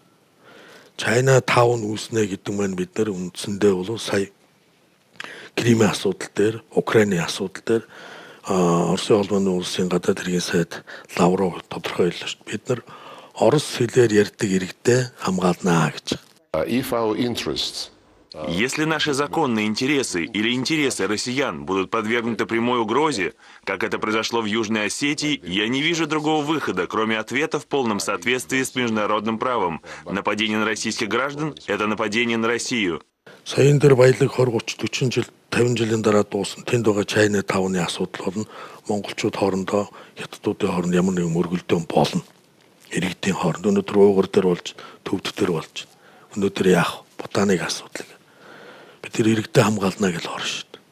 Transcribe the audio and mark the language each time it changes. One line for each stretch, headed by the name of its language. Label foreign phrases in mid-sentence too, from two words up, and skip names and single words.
Mongolian: Чайна таун үүснэ гэдэг маань бид нар үндсэндээ бол сая Кримийн асуудал дээр, Украины асуудал дээр Оросын холбооны улсын гадаад хэргийн сайд Лавров тодорхой хэллээ шүү дээ. Бид нар орос хэлээр ярьдаг иргэдээ хамгаалнаа гэж.
Russian: Если наши законные интересы или интересы россиян будут подвергнуты прямой угрозе, как это произошло в Южной Осетии, я не вижу другого выхода, кроме ответа в полном соответствии с международным правом. Нападение на российских граждан – это нападение на Россию.
Mongolian: Саяын дээр баялаг 20 30 40 жил 50 жилийн дараа дуусна. Тэнд байгаа Чайна тавны асуудал болно. Монголчууд хоорондоо хятадуудын хооронд ямар нэгэн мөргөлдөөн болно. Иргэдийн хооронд өнөөдөр уугар дээр болж төвд дээр болж. Өнөөдөр яах Бутаныг асуудал. Бид тэр иргэдэд хамгаална гэж орно шүү дээ.